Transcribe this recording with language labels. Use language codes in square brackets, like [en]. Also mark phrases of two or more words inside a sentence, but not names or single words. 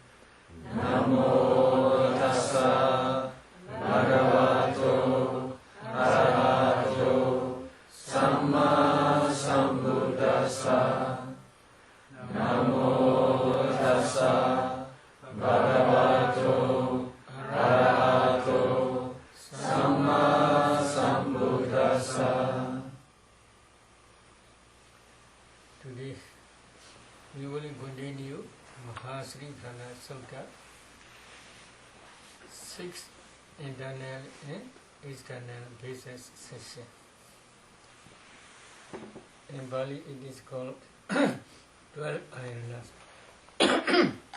[pi] Namo Tassa Bhagavato Arahato Samma Sambuddhassa. Namo Tassa Bhagavato Arahato Samma Sambuddhassa. [en] Today we will continue Mahasri Prana Sutta, 6 internal and external basis session. In Bali it is called 12 ayanas.